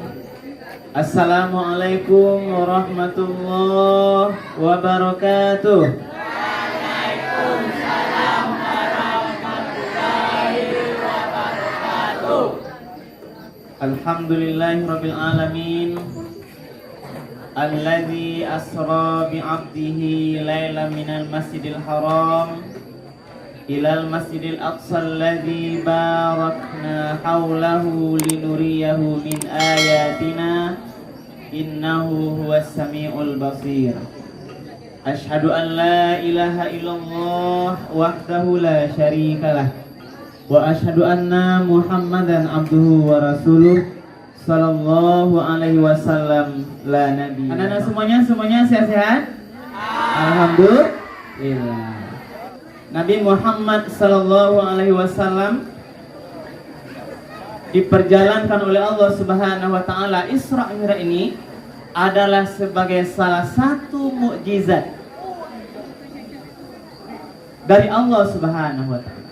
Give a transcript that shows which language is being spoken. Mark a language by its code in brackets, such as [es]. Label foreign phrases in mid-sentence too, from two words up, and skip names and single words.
[ar] السلام عليكم ورحمة الله وبركاته. وعليكم السلام ورحمة الله وبركاته. الحمد لله رب العالمين. الذي أسرى بعبده ليلا من المسجد الحرام إلى المسجد الأقصى الذي باركنا حوله لنريه من آياتنا إنه هو السميع البصير. أشهد أن لا إله إلا الله وحده لا شريك له وأشهد أن محمدا عبده ورسوله صلى الله عليه وسلم لا نبي. [id] Anak-anak semuanya sehat-sehat? Alhamdulillah. Nabi Muhammad [ar] صلى الله عليه وسلم [id] diperjalankan oleh Allah [ar] سبحانه وتعالى. [id] Isra Mi'raj ini adalah sebagai salah satu mukjizat dari Allah [ar] سبحانه وتعالى.